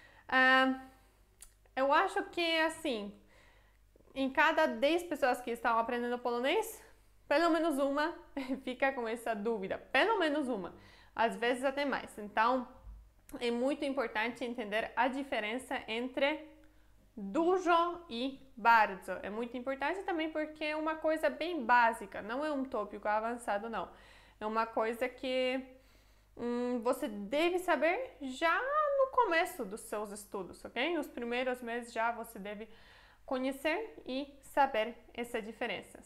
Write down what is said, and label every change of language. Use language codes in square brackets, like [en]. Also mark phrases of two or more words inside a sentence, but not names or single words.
[pt] Eu acho que, assim, em cada 10 pessoas que estão aprendendo polonês, pelo menos uma fica com essa dúvida. Pelo menos uma. Às vezes até mais. Então, é muito importante entender a diferença entre dużo e bardzo. É muito importante também porque é uma coisa bem básica, não é um tópico avançado, não. É uma coisa que você deve saber já no começo dos seus estudos, ok? Nos primeiros meses já você deve conhecer e saber essa diferença.